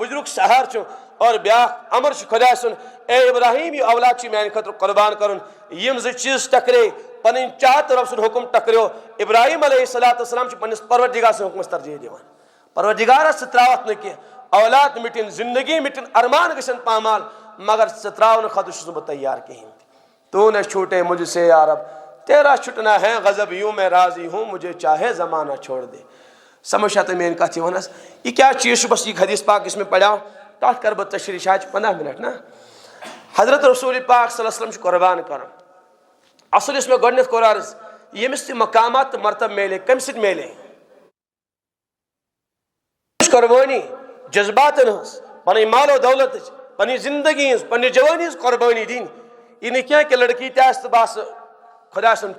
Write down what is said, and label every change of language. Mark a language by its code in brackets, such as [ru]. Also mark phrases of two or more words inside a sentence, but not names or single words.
[ks] بُجرُک سہار چھُ اور بیاکھ امر چھُ خۄدا سُنٛد اے ابراہیم یہِ اولاد چھُ میانہِ خٲطرٕ قۄربان کرُن یِم زٕ چیٖز ٹکرے پنٕنۍ چاہت رۄب سُنٛد حُکم ٹکریو ابراہیم علیہ صلاتُ وسلام چھُ پننِس پروردگار سٕنٛدِ حُکمس ترجیح دِوان پروردگارس ژٕ تراوتھ نہٕ کینٛہہ اولاد مٹِنۍ زندگی مٹِنۍ ارمان گژھن پامال مگر ژٕ تراونہٕ خٲطرٕ چھُس نہٕ بہٕ تیار کہیٖنۍ تہِ [ur] تو نہ چھوٹے مجھ سے یا رب تیرا چھٹنا ہے غضب یوں میں راضی ہوں مجھے چاہے زمانہ چھوڑ دے [ks] سمجھ چھا تۄہہِ میٲنۍ کتھ یِوان حظ یہِ کیٛاہ چیٖز چھُ بس یہِ حدیٖث پاک یُس مےٚ پریو تتھ کرٕ بہٕ تشریح شاید چھِ 15 منٹ نا حضرت رسول پاک صلی اللہ علیہ وسلم چھُ قۄربان کران اصل یُس مےٚ گۄڈنیتھ کوٚر عرض ییٚمِس تہِ مقامات تہٕ مرتب میلے کمہِ سۭتۍ میلے قۄربٲنی جذباتن ہٕنٛز پنٕنۍ مال و دولتٕچ پنٕنۍ زندگی ہٕنٛز پننہِ جوٲنی ہٕنٛز قۄربٲنی دِنۍ یہِ نہٕ کینٛہہ کہِ لڑکی تہِ آسہِ تہٕ بہٕ آسہٕ خۄدا سُنٛد